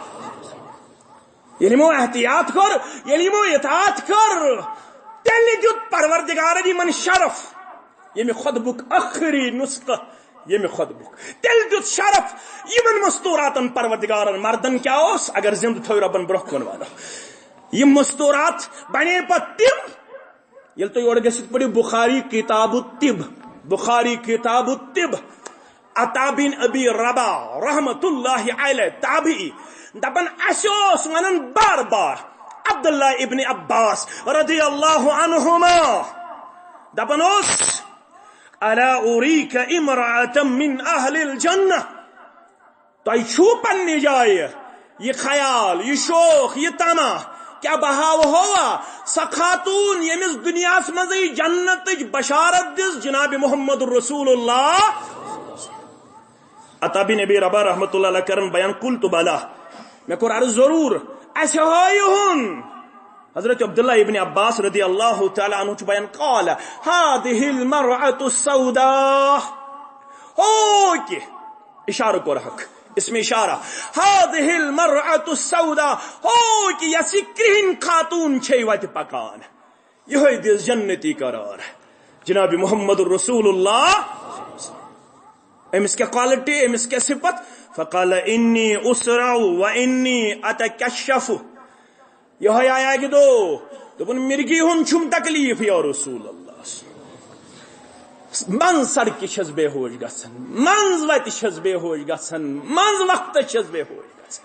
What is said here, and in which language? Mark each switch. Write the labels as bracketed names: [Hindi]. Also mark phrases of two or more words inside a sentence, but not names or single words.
[Kashmiri] ییٚلہِ یِمو احتیاط کوٚر، ییٚلہِ یِمو اطاعت کوٚر، تیٚلہِ دیُت پروردگارن یِمن شرف. ییٚمہِ خۄطبُک ٲخری نسخہٕ، ییٚمہِ خۄطبُک تیٚلہِ دیُت شرف یِمن مستوٗراتن پروردگارن. مردن کیٛاہ اوس اگر زِندٕ تھٲو رۄبن برونٛہہ کُن ونو. یم مستوٗرات بنے پتہٕ تِم ییٚلہِ تُہۍ یورٕ گٔژھِتھ پٔرِو بخاری کتاب الطب، بخاری کتاب الطب، عطا بن ابی رباح رحمت اللہ علیہ تابعی دپان اسہِ اوس ونان بار بار عبداللہ ابن عباس رضی اللہ عنہما دپان اوس [Arabic] الا اریک امرأة من اہل الجنہ. [Kashmiri] تۄہہِ چھُو پننہِ جایہِ یہ خیال، یہ شوق، یہ طمع کیا بہٕ ہاوہوا سۄ خاتون ییٚمِس دُنیاہس منٛزٕے جنتٕچ بشارت دِژ جناب محمد رسول اللہ. عطا بن ابی رباح رحمت اللہ علیہ کرن بیان [Arabic] قلت بلا، [Kashmiri] مےٚ کوٚر عرض ضروٗر اسہِ ہٲیہُن. حضرت عبداللہ ابن عباس رضی اللہ تعالی عنہ چھُ بیان [Arabic] قال هذه المرأة السوداء، [Kashmiri] ہو کہ اشارہ کوٚر حق اسم اشارہ، [Arabic] هذه المرأة السوداء، [Kashmiri] ہو کہ یس کرہن خاتون چھے وتہِ پکان، یہے دِژ جنتی قرار جناب محمد رسول اللہ. امس کیا کوالٹی، امس کیا صفت؟ [Arabic] فقال انی اسرع وانی اتکشف. [Kashmiri] یہ آیا کہ دپن مرگی ہن چھم تکلیف یا رسول اللہ. من سڑکہ چھس بے ہوش گژھان، منز وتہِ چھس بے ہوش گژھان، منز وقت چھس بے ہوش گژھان.